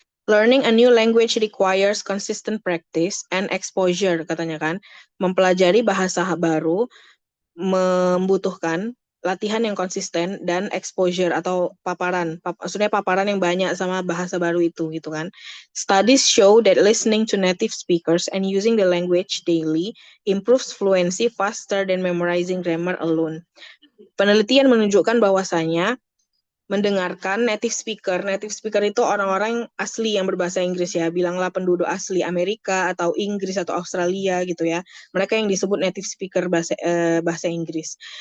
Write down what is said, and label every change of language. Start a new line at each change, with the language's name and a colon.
English: Learning a new language requires consistent practice and exposure,
Indonesian: katanya kan. Mempelajari bahasa baru membutuhkan latihan yang konsisten dan exposure atau maksudnya paparan yang banyak sama bahasa baru itu gitu kan.
English: Studies show that listening to native speakers and using the language daily improves fluency faster than memorizing grammar alone.
Indonesian: Penelitian menunjukkan bahwasanya mendengarkan native speaker itu orang-orang asli yang berbahasa Inggris ya, bilanglah penduduk asli Amerika atau Inggris atau Australia gitu ya. Mereka yang disebut native speaker bahasa Inggris.